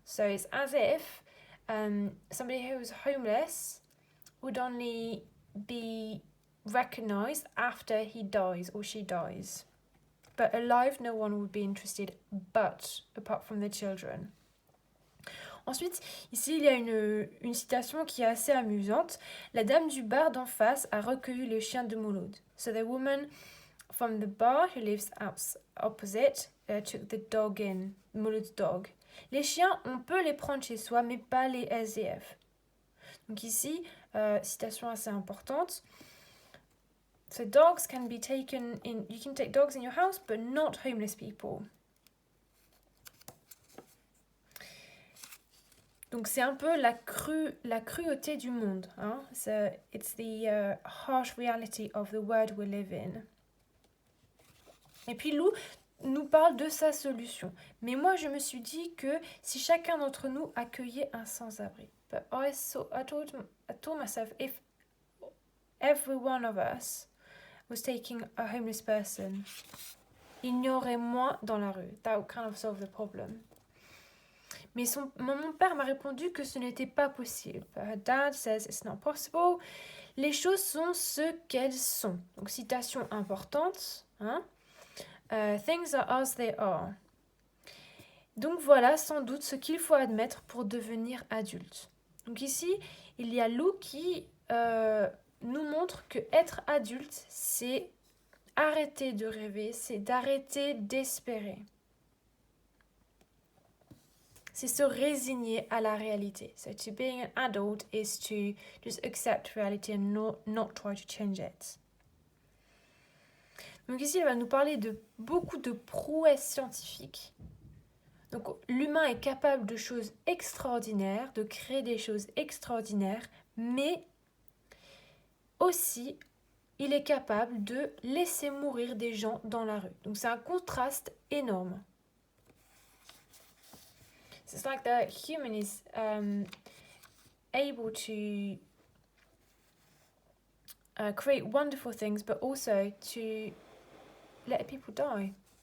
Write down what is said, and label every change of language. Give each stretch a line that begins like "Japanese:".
English: So it's as if somebody who was homeless would only be recognized after he dies or she dies. But alive, no one would be interested apart from the children.
French: Ensuite, ici, il y a une citation qui est assez amusante. La dame du bar d'en face a recueilli le chien de Mouloud.
English: So the woman from the bar who lives opposite took the dog in, Mouloud's dog.
French: Les chiens, on peut les prendre chez soi, mais pas les SDF. Donc ici, citation assez importante.
English: So dogs can be taken in, you can take dogs in your house, but not homeless people.
French: Donc c'est un peu la cruauté du monde. Hein?
English: So it's the harsh reality of the world we live in.
French: Et puis Lou nous parle de sa solution. Mais moi je me suis dit que si chacun d'entre nous accueillait un sans-abri.
English: But I told myself if every one of us was taking a homeless person,
French: il y aurait moins dans la rue.
English: That would kind of solve the problem.
French: Mais mon père m'a répondu que ce n'était pas possible.
English: Her dad says it's not possible.
French: Les choses sont ce qu'elles sont. Donc, citation importante. Hein?
English: Things are as they are.
French: Donc voilà sans doute ce qu'il faut admettre pour devenir adulte. Donc ici, il y a Lou qui nous montre que être adulte, c'est arrêter de rêver, c'est d'arrêter d'espérer. C'est se résigner à la réalité.
English: So to being an adult is to just accept reality and not try to change it.
French: Donc ici, elle va nous parler de beaucoup de prouesses scientifiques. Donc l'humain est capable de choses extraordinaires, de créer des choses extraordinaires, mais aussi il est capable de laisser mourir des gens dans la rue. Donc c'est un contraste énorme.
English: It's like the human is able to create wonderful things, but also to let people die.